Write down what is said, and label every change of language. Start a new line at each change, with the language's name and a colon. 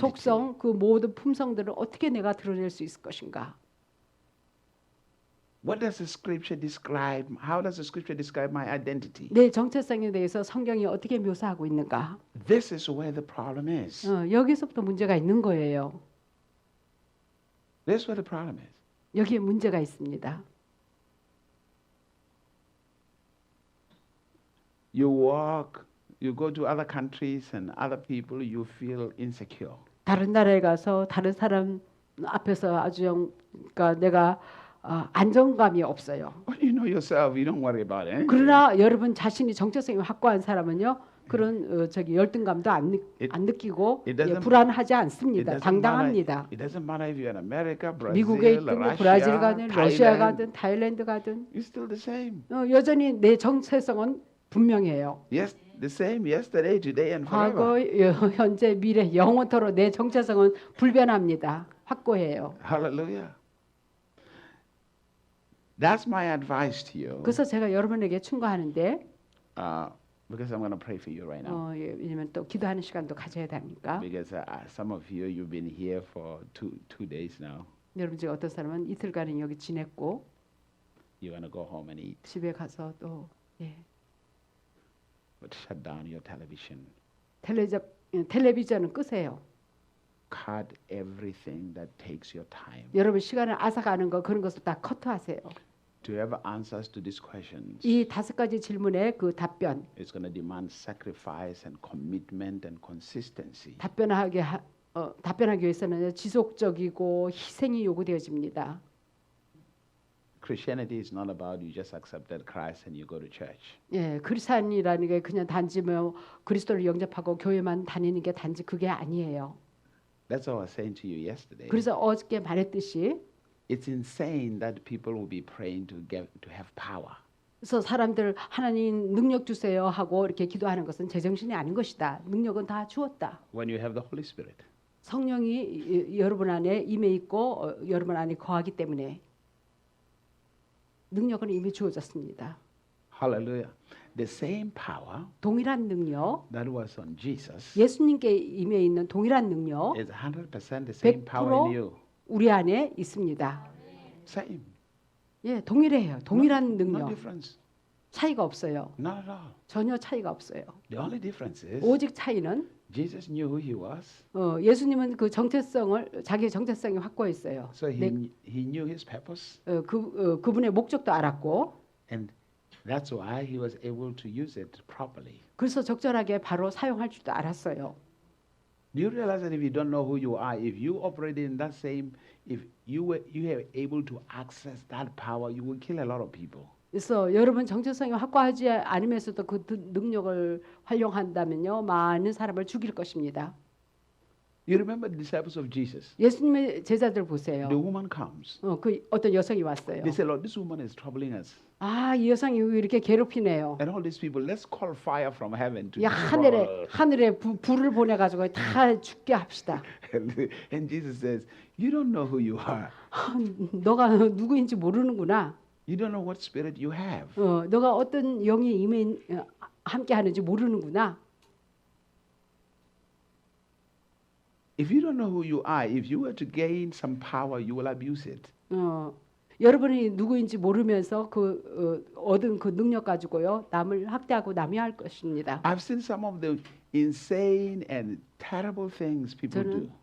Korean: 속성, 그 모든 품성들을 어떻게 내가 드러낼 수 있을 것인가?
English: What does the scripture describe? How does the scripture describe my identity?
Korean: 내 정체성에 대해서 성경이 어떻게 묘사하고 있는가?
English: This is where the problem is.
Korean: 여기서부터 문제가 있는 거예요.
English: This is where the problem is.
Korean: 여기에 문제가 있습니다.
English: You go to other countries and other people, you feel insecure.
Korean: 다른 나라에 가서 다른 사람 앞에서 그러니까 내가 안정감이 없어요.
English: Well, you know yourself, you don't worry about it.
Korean: 그러나 여러분 자신이 정체성이 확고한 사람은요. 그런 열등감도 안 느끼고
English: it doesn't-
Korean: 불안하지 않습니다. 당당합니다.
English: It doesn't matter if you're in America,
Korean: 미국에
English: Brazil,
Korean: 있든
English: Russia,
Korean: 브라질 가든 러시아
English: Thailand.
Korean: 가든 타일랜드 가든
English: It's still the same.
Korean: 여전히 내 정체성은 분명해요.
English: Yes, the same yesterday, today, and forever.
Korean: 과거, 현재, 미래, 영원토록 내 정체성은 불변합니다. 확고해요.
English: Hallelujah. That's my advice to you.
Korean: 그래서 제가 여러분에게 충고하는데
English: Because I'm going to pray for you right now.
Korean: 왜냐면 또 기도하는 시간도 가져야 되니까.
English: Because some of you, you've been here for two days now.
Korean: 여러분 중에 어떤 사람은 이틀간은 여기 지냈고
English: You're going to go home and eat.
Korean: 집에 가서 또
English: But shut down your television.
Korean: 텔레비전은 끄세요.
English: Cut everything that takes your time.
Korean: 여러분 시간을 앗아가는 거 그런 것을 다 커트하세요.
English: To have answers to these questions,
Korean: 이 5가지 질문의 그 답변,
English: it's going to demand sacrifice and commitment and consistency.
Korean: 답변하기 위해서는 지속적이고 희생이 요구되어집니다.
English: Christianity is not about you just accepted Christ and you go to church.
Korean: 크리스찬이라는 게 그냥 단지 그리스도를 영접하고 교회만 다니는 게 단지 그게 아니에요.
English: That's what I was saying to you yesterday.
Korean: 그래서 어저께 말했듯이
English: It's insane that people will be praying to have power.
Korean: 그래서 사람들 하나님 능력 주세요 하고 이렇게 기도하는 것은 제정신이 아닌 것이다. 능력은 다 주었다.
English: When you have the Holy Spirit.
Korean: 성령이 여러분 안에 임해 있고 여러분 안에 거하기 때문에 능력은 이미 주어졌습니다.
English: Hallelujah. The same power
Korean: 동일한 능력,
English: that was on Jesus
Korean: 예수님께 임해 있는 동일한 능력
English: is 100% the same power in you.
Korean: 우리 안에 있습니다.
English: Same.
Korean: 예, 동일해요. 동일한
English: No
Korean: 능력.
English: difference.
Korean: 차이가 없어요.
English: Not at all.
Korean: 전혀 차이가 없어요.
English: The only difference is
Korean: 오직 차이는
English: Jesus knew who he was.
Korean: 예수님은 그 정체성을 자기의 정체성이 확고했어요.
English: So he knew his purpose.
Korean: 그분의 목적도 알았고
English: And that's why he was able to use it properly.
Korean: 그래서 적절하게 바로 사용할 줄도 알았어요.
English: Do you realize that if you don't know who you are, if you operate in that same, if you were able to access that power, you will kill a lot of people.
Korean: 그래서 여러분 정체성이 확고하지 않으면서도 그 능력을 활용한다면요 많은 사람을 죽일 것입니다.
English: You remember the disciples of Jesus?
Korean: 예수님의 제자들 보세요.
English: The woman comes.
Korean: 그 어떤 여성이 왔어요.
English: They say, Lord, this woman is troubling us.
Korean: 아, 이 여성이 왜 이렇게 괴롭히네요.
English: And all these people, let's call fire from heaven to
Korean: 이 하늘에 불을 보내 가지고 다 죽게 합시다.
English: And Jesus says, you don't know who you are.
Korean: 너가 누구인지 모르는구나.
English: You don't know what spirit you have.
Korean: 너가 어떤 영이 임해 함께 하는지 모르는구나.
English: If you don't know who you are, if you were to gain some power, you will abuse it.
Korean: 여러분이 누구인지 모르면서 얻은 그 능력 가지고요 남을 학대하고 남용할 것입니다.
English: I've seen some of the insane and terrible things people do.